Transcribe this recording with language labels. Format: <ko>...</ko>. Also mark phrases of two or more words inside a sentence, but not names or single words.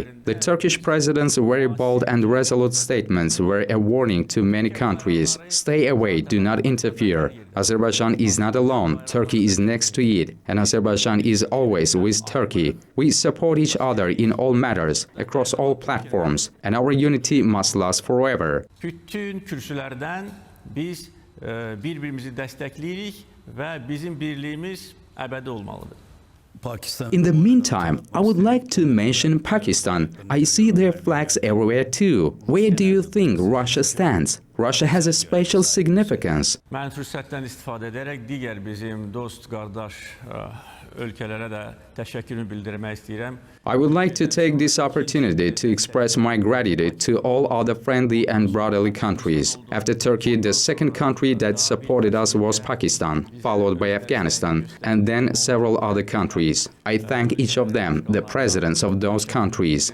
<en>The Turkish president's very bold and resolute statements were a warning to many countries. Stay away, do not interfere. Azerbaijan is not alone, Turkey is next to it, and Azerbaijan is always with Turkey. We support each other in all matters, across all platforms, and our unity must last forever.</en> <az>Bütün kürsülərdən biz bir-birimizi dəstəkləyirik və bizim birliyimiz əbədi olmalıdır.</az> <en>In the meantime, I would like to mention Pakistan. I see their flags everywhere too. Where do you think Russia stands? Russia has a special significance.</en> <az>Mən fürsətdən istifadə edərək digər bizim dost, qardaş ölkələrə də təşəkkürümü bildirmək istəyirəm.</az> <en>I would like to take this opportunity to express my gratitude to all other friendly and brotherly countries. After Turkey, the second country that supported us was Pakistan, followed by Afghanistan, and then several other countries. I thank each of them, the presidents of those countries.</en>